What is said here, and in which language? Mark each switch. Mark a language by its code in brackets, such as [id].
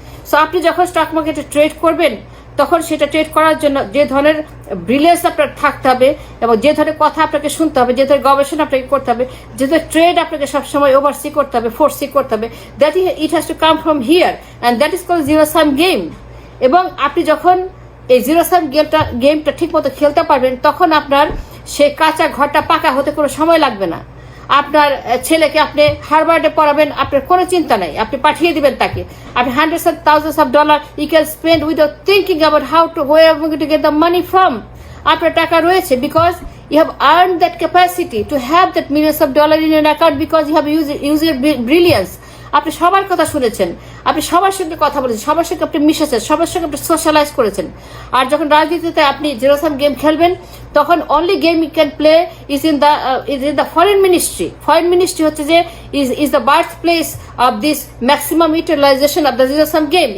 [bn] So আপনি যখন stock মার্কেটে ট্রেড করবেন, তখন সেটা ট্রেড করার জন্য যে ধরনের ব্রিলিয়েন্স আপনার থাকতে হবে এবং যে ধরনের কথা আপনাকে শুনতে হবে, যে ধরনের গবেষণা আপনাকে করতে হবে, যে ধরনের ট্রেড আপনাকে সবসময় ওভারসি করতে হবে, ফোর্সি করতে হবে, [en] That it has to come from here and that is called zero sum game. [bn] এবং আপনি যখন এই জিরো সাম গেমটা ঠিক মতো খেলতে পারবেন, তখন আপনার সেই কাঁচা ঘরটা পাকা হতে কোনো সময় লাগবে না। আপনার ছেলেকে আপনি হার্ভার্ডে পড়াবেন, আপনার কোনো চিন্তা নাই, আপনি পাঠিয়ে দিবেন তাকে। আপনি [en] hundreds and thousands of dollars you can spend without thinking about how to where I'm going to get the money from. [bn] আপনার টাকা রয়েছে [en] because you have earned that capacity to have that millions of dollars in your account because you have used your brilliance. [bn] আপনি সবার কথা শুনেছেন, আপনি সবার সঙ্গে কথা বলেছেন, সবার সঙ্গে আপনি মিশেছেন, সবার সঙ্গে আপনি সোশ্যালাইজ করেছেন। আর যখন রাজনীতিতে আপনি [en] zero sum game [bn] খেলবেন, তখন [en] Only game you can play is in the foreign ministry. Foreign ministry [bn] হচ্ছে যে [en] Is the birth place of this maximum utilization of the zero sum game.